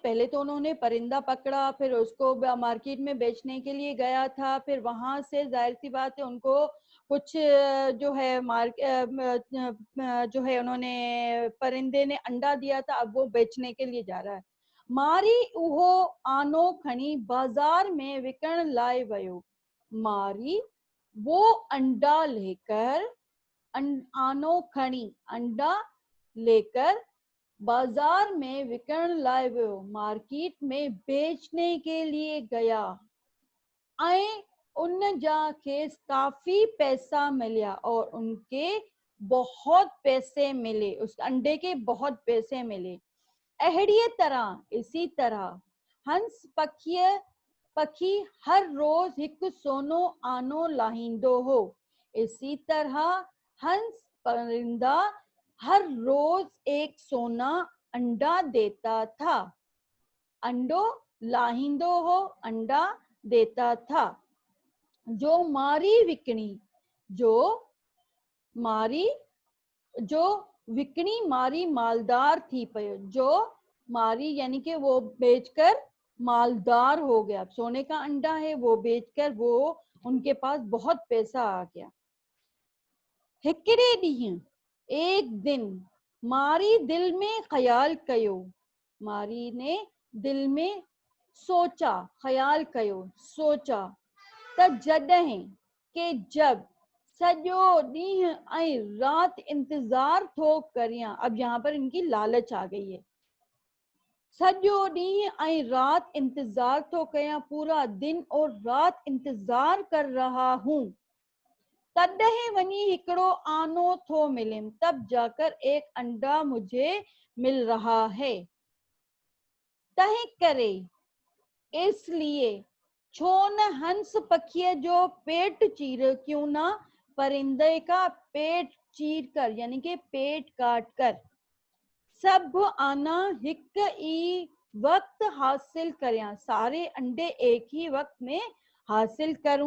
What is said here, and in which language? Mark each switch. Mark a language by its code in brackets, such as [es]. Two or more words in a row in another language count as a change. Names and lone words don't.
[hi] पहले तो उन्होंने परिंदा पकड़ा, फिर उसको मार्केट में बेचने के लिए गया था, फिर वहां से जाहिर सी बात है उनको कुछ जो है जो है उन्होंने परिंदे ने अंडा दिया था, अब वो बेचने के लिए जा रहा है। [sd] मारी उहो आनो खणी बाजार में विकण लाए वयो, मारी [hi] वो अंडा लेकर, [sd] आनो खणी [hi] अंडा लेकर [sd] बाजार में विकण लाए वियो, [hi] मार्केट में बेचने के लिए गया, [sd] ऐं उन जा खेस काफी पैसा मिलिया, [hi] और उनके बहुत पैसे मिले, उस अंडे के बहुत पैसे मिले। [sd] अहिड़ीअ तरह, [hi] इसी तरह [sd] हंस पखी हर रोज हिकु सोनो आनो लाहींदो हो, [hi] इसी तरह हंस परिंदा हर रोज एक सोना अंडा देता था, [sd] अंडो लाहींदो हो, [hi] अंडा देता था। [sd] जो मारी विकणी, जो मारी, जो विकणी मारी मालदार थी पयो, जो मारी [hi] यानी कि वो बेचकर मालदार हो गया, सोने का अंडा है वो बेचकर वो उनके पास बहुत पैसा आ गया। [sd] हिकिड़े ॾींहुं, [hi] एक दिन, [sd] मारी दिल में ख्याल कयो, [hi] मारी ने दिल में सोचा, [sd] ख्याल कयो, सोचा, त जॾहिं [hi] के जब [sd] सॼो ॾींहुं ऐं रात इंतजार थो करियां। [hi] अब यहाँ पर इनकी लालच आ गई है। [sd] सॼो ॾींहुं ऐं रात इंतजार थो कयां, [hi] पूरा दिन और रात इंतजार कर रहा हूँ, [sd] तॾहिं वनी हिकड़ो आनो थो मिले, [hi] तब जाकर एक अंडा मुझे मिल रहा है। [sd] तंहिं करे, [hi] इसलिए [sd] छो न हंस पखी जो पेट चीर, [hi] क्यों ना परिंदे का पेट चीर कर, यानी कि पेट काट कर [sd] सब आना हिक ई वक्त हासिल करिया, [hi] सारे अंडे एक ही वक्त में हासिल करूं।